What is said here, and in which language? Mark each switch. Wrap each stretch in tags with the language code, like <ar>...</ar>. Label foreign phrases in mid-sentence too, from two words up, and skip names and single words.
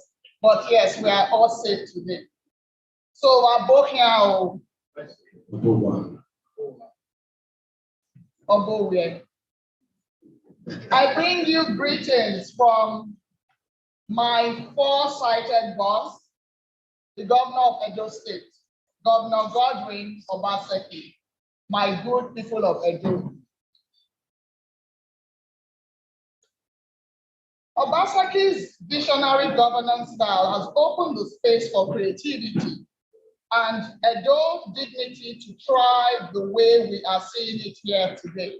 <en>But yes, we are all safe today. So we're both here. I bring you greetings from my foresighted boss, the governor of Edo State, Governor Godwin Obaseki, my good people of Edo. Obaseki's visionary governance style has opened the space for creativity and Edo dignity to thrive the way we are seeing it here today.</en>